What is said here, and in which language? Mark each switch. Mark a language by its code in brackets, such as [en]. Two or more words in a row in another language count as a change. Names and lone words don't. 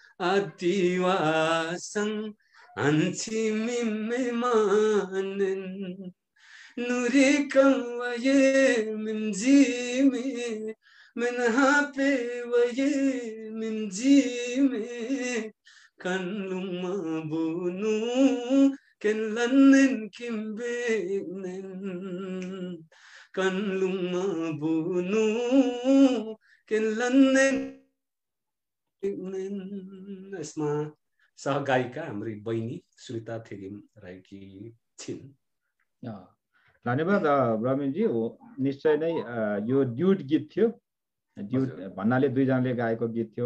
[lif] adiwasang antimimme manen Nurikam waye minjime menha pe waye minjime kanluma bunu kenlannen kimbenen kanluma bunu kenlannen [ne] यसमा सहगायिका हाम्री बहिनी सुनिता थेगिम रहेकी छिन्। धन्यवाद प्रवीणजी। निश्चय नै यो ड्युट गीत थियो। ड्युट भन्नाले दुईजनाले गाएको गीत थियो।